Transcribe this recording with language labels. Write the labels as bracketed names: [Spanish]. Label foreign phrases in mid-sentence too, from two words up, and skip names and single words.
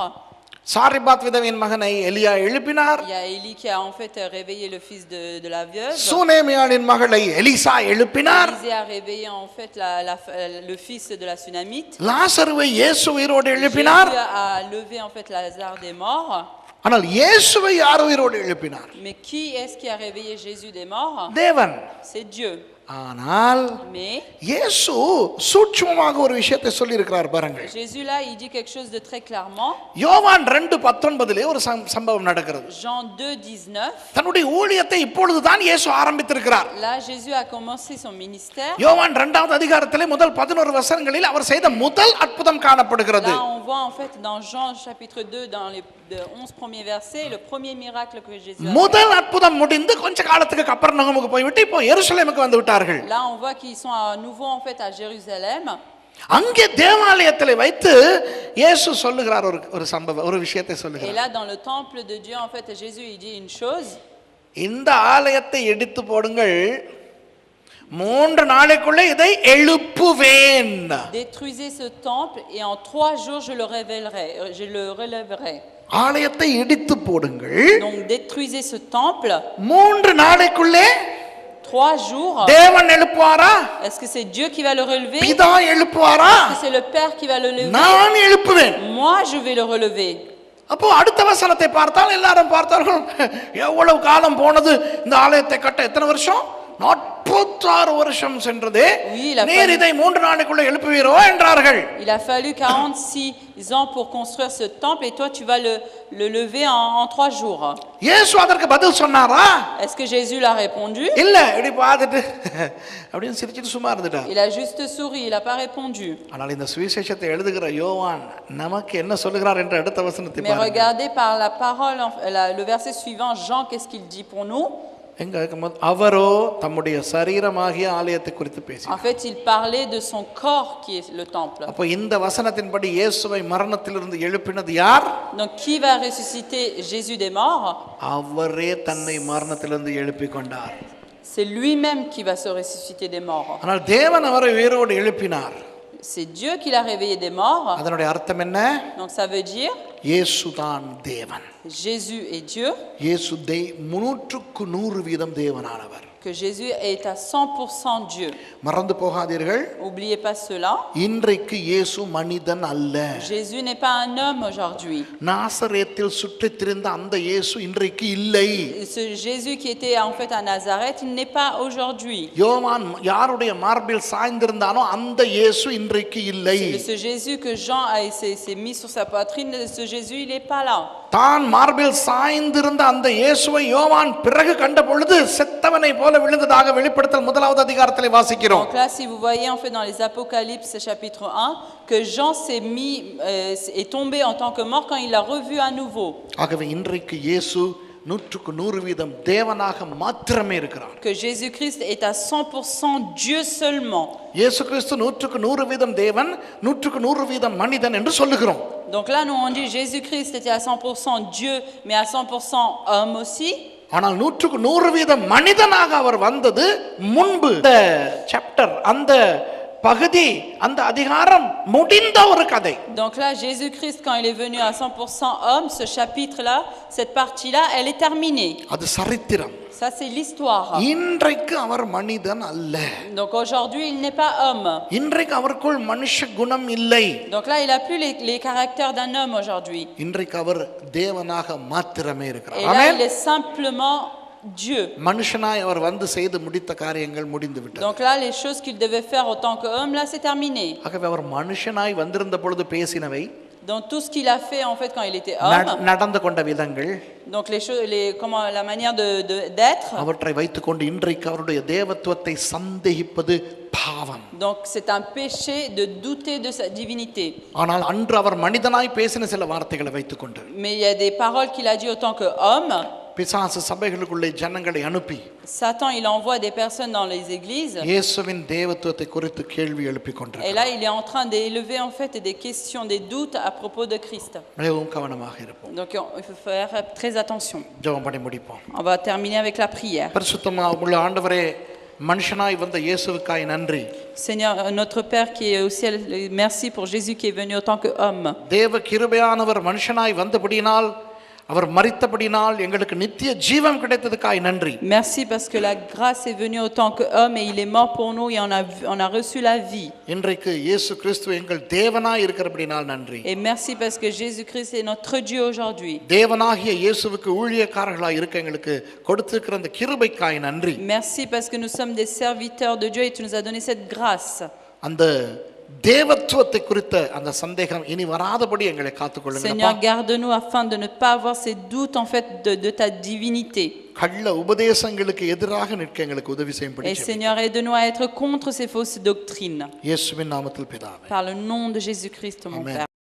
[Tamil] சாரிபாத் விதவின் மகனை எலியா எழுப்பினார். [French] Il y a Élie qui a en fait réveillé le fils de la veuve. [Tamil] சுனேமியானின் மகளை எலிசா எழுப்பினார். [French] Élisée a réveillé en fait le fils de la Sunamite. [Tamil] லாசருவை இயேசு உயிரோடு எழுப்பினார். [French] Jésus a levé en fait Lazare des morts. [Tamil] ஆனால் இயேசுவை யார் உயிரோடு எழுப்பினார்? [French] Mais qui est-ce qui a réveillé Jésus des morts? [Tamil] தேவன். [French] C'est Dieu. [Tamil] ஆனால் [French] Mais [Tamil] இயேசு சூட்சுமமாக ஒரு விஷயத்தை சொல்லி இருக்கிறார் பாருங்க. [French] Jésus là il dit quelque chose de très clairement. [Tamil] யோவான் 2:19 ஒரு சம்பவம் நடக்கிறது. [French] Jean 2:19. [Tamil] தன்னுடைய ஊழியத்தை இப்பொழுது தான் இயேசு ஆரம்பித்திருக்கிறார். [French] Là Jésus a commencé son ministère. [Tamil] யோவான் 2வது அதிகாரத்திலே முதல் 11 வசனங்களில் அவர் செய்த முதல் அற்புதம் காணப்படுகிறது. [French] Là on voit en fait dans Jean chapitre 2 dans les 11 premiers versets le premier miracle que Jésus a fait. [Tamil] முதல் அற்புதம் முடிந்து கொஞ்ச காலத்துக்கு கப்பர்நகமுக்கு போய்விட்டு இப்போ எருசலேமுக்கு வந்து விட்டார்கள். [French] Là on voit qu'ils sont à nouveau en fait à Jérusalem. [Tamil] அங்கே தேவாலயத்திலே வைத்து இயேசு சொல்லுகிறார் ஒரு சம்பவம், ஒரு விஷயத்தை [French] Et [Tamil] சொல்லுகிறார். [French] là dans le temple de Dieu en fait Jésus il dit une chose. [Tamil] இந்த ஆலயத்தை இடித்து போடுங்கள், 3 நாளைக்குள்ளே இதை எழுப்புவேன். [French] Détruisez ce temple et en 3 jours je le relèverai. [Tamil] ஆலயத்தை இடித்து போடுங்கள், [French] Donc détruisez ce temple. [Tamil] 3 நாளைக்குள்ளே [French] 3 jours. [Tamil] தேவன் எழுப்புவாரா? [French] Est-ce que c'est Dieu qui va le relever? [Tamil] பிதா எழுப்புவாரா? [French] Est-ce que c'est le Père qui va le lever? [Tamil] நான் எழுப்புவேன். [French] Moi je vais le relever. [Tamil] அப்போ அடுத்த வசனத்தை பார்த்தால் எல்லாரும் பார்த்தார்கள், எவ்வளவு காலம் போனது இந்த ஆலயத்தை கட்ட, எத்தனை வருஷம்? 46 வருஷம் சென்றதே, நீர் இதை 3 நாளைக்குள்ள எழுப்புவீரோ என்றார்கள். [French] Il a fallu 46 ans pour construire ce temple et toi tu vas le lever en 3 jours. [Tamil] இயேசு அதற்கு பதில் சொன்னாரா? [French] Est-ce que Jésus l'a répondu? [Tamil] இல்ல, இப்படி பார்த்துட்டு அப்படின்னு சிரிச்சிட்டு சும்மா இருந்துட்டார். [French] Il a juste souri, il a pas répondu. [Tamil] ஆனால் இந்த சுவிசேஷத்தை எழுதுகிற யோவான் நமக்கு என்ன சொல்லுகிறார் என்ற அடுத்த வசனத்தை [French] Mais [Tamil] பாருங்க. [French] regardez par la parole le verset suivant, Jean, qu'est-ce qu'il dit pour nous? [Tamil] அவரோ தம்முடைய சரீரமாகிய ஆலயத்தை குறித்து பேசினார். [French] En fait, il parlait de son corps qui est le temple. [Tamil] அப்ப இந்த வசனத்தின்படி இயேசுவை மரணத்திலிருந்து எழுப்பினது யார்? [French] Donc qui va ressusciter Jésus des morts? [Tamil] அவரே தன்னை மரணத்திலிருந்து எழுப்பிக் கொண்டார். [French] C'est lui-même qui va se ressusciter des morts. [Tamil] ஆனால் தேவன் அவரை உயிரோடு எழுப்பினார். [French] C'est Dieu qui l'a réveillé des morts. [Tamil] அதனுடைய அர்த்தம் என்ன? [French] Donc ça veut dire [Tamil] இயேசுதான் தேவன். [French] Jésus est Dieu. [Tamil] இயேசு 100% தேவனானவர். [French] que Jésus est à 100% Dieu. [Tamil] மறந்து போகாதீர்கள், [French] N'oubliez pas cela. [Tamil] இன்றைக்கு இயேசு மனிதன் அல்ல. [French] Jésus n'est pas un homme aujourd'hui. [Tamil] நாசரேத்தில் சுற்றித் திரிந்த அந்த இயேசு இன்றைக்கு இல்லை. [French] Ce Jésus qui était en fait à Nazareth, il n'est pas aujourd'hui. [Tamil] யோவான் யாருடைய மார்பில் சாய்ந்திருந்தானோ அந்த இயேசு இன்றைக்கு இல்லை. [French] Ce Jésus que Jean s'est mis sur sa poitrine, ce Jésus, il n'est pas là. [Tamil] தான் மார்பில் சாய்ந்திருந்த அந்த இயேசுவை யோவான் பிறகு கண்ட பொழுது செத்தவனை போல விழுந்ததாக வெளிப்படுத்தல் 1வது அதிகாரத்திலே வாசிக்கிறோம். [French] Donc là, si vous voyez en fait dans les Apocalypses chapitre 1, que Jean est tombé en tant que mort quand il l'a revu à nouveau. [Tamil] ஆகவே இன்றைக்கு இயேசு 100% தேவனாக மாத்திரமே இருக்கிறார். [French] Que Jésus-Christ est à 100% Dieu seulement. [Tamil] இயேசு கிறிஸ்து 100% தேவன், 100% மனிதன் என்று சொல்லுகிறோம். [French] Donc là, nous on dit Jésus-Christ était à 100% Dieu, mais à 100% homme aussi. [Tamil] ஆனால் 100% மனிதனாக அவர் வந்தது முன்பு. இந்த சாப்டர், அந்த பகுதி, அந்த அதிகாரம் முடிந்த ஒரு கதை. [French] Donc là, Jésus-Christ, quand il est venu à 100% homme, ce chapitre-là, cette partie-là, elle est terminée. [Tamil] அது சரித்திரம். [French] Ça, c'est l'histoire. [Tamil] இன்றைக்கு அவர் மனிதன் அல்ல. [French] Donc aujourd'hui, il n'est pas homme. [Tamil] இன்றைக்கு அவருக்குள் மனுஷ குணம் இல்லை. [French] Donc là, il n'a plus les caractères d'un homme aujourd'hui. [Tamil] இன்றைக்கு அவர் தேவனாக மாத்திரமே இருக்கிறார். [French] Et là, il est simplement Dieu. [Tamil] மனுஷனாய் அவர் வந்து செய்து முடித்த காரியங்கள் முடிந்து விட்டது. [French] Donc là, les choses qu'il devait faire en tant qu'homme, là, c'est terminé. [Tamil] ஆகவே அவர் மனுஷனாய் வந்திருந்த பொழுது பேசினவை, [French] Donc tout ce qu'il a fait en fait quand il était homme, [Tamil] நடந்து கொண்ட விதங்கள், [French] donc les choses, la manière d'être. [Tamil] அவற்றை வைத்துக்கொண்டு இன்றைக்கு அவருடைய தேவத்துவத்தை சந்தேகிப்பது பாவம். [French] Donc c'est un péché de douter de sa divinité. [Tamil] ஆனால் அன்று அவர் மனிதனாய் பேசின சில வார்த்தைகளை வைத்துக்கொண்டு, [French] Mais il y a des paroles qu'il a dit en tant qu'homme. [Tamil] பிசாசு சபைகளுக்குள்ளே ஜனங்களை அனுப்பி [French] Satan, il envoie des personnes dans les églises. [Tamil] இயேசுவின் தேவத்துவத்தை குறித்து கேள்வி எழுப்பிக் [French] Et [Tamil] கொண்டிருக்கிறார். [French] là, il est en train d'élever en fait des questions, des doutes à propos de Christ. [Tamil] மிகவும் கவனமாக இருப்போம். [French] Donc il faut faire très attention. [Tamil] ஜெபம் பண்ணி முடிப்போம். [French] On va terminer avec la prière. [Tamil] பரிசுத்தமாக உள்ள ஆண்டவரே, மனுஷனாய் வந்த இயேசுவுக்காய் நன்றி. [French] Seigneur, notre Père qui est au ciel, merci pour Jésus qui est venu en tant qu'homme. [Tamil] தேவ கிருபையானவர் மனுஷனாய் வந்தபடியினால், அவர் மரித்தபடினால் எங்களுக்கு நித்திய ஜீவன் கிடைத்ததுக்காய் நன்றி. [French] Merci parce que la grâce est venue en tant qu'homme et il est mort pour nous et on a reçu la vie. [Tamil] இன்றைக்கு இயேசு கிறிஸ்து எங்கள் தேவனாய் இருக்கிறபடினால் நன்றி. [French] Et merci parce que Jésus-Christ est notre Dieu aujourd'hui. [Tamil] தேவனாகிய இயேசுவுக்கு ஊழியக்காரர்களாய் இருக்க எங்களுக்கு கொடுத்திருக்கிற அந்த கிருபைக்காய் நன்றி. [French] Merci parce que nous sommes des serviteurs de Dieu et tu nous as donné cette grâce. [Tamil] அந்த தேவத்துவத்தை குறித்த அந்த சந்தேகம் இனி வராதபடி எங்களை காத்துக்கொள்ளுங்க. [French] Seigneur, garde-nous afin de ne pas avoir ces doutes en fait de ta divinité. [Tamil] கள்ள உபதேசங்களுக்கு எதிராக நிற்க எங்களுக்கு உதவி செய்யும்படி [French] Et Seigneur, aide-nous à être contre ces fausses doctrines. [Tamil] இயேசுவின் நாமத்தில் பிதாவே. [French] Par le nom de Jésus-Christ, mon Amen. Père.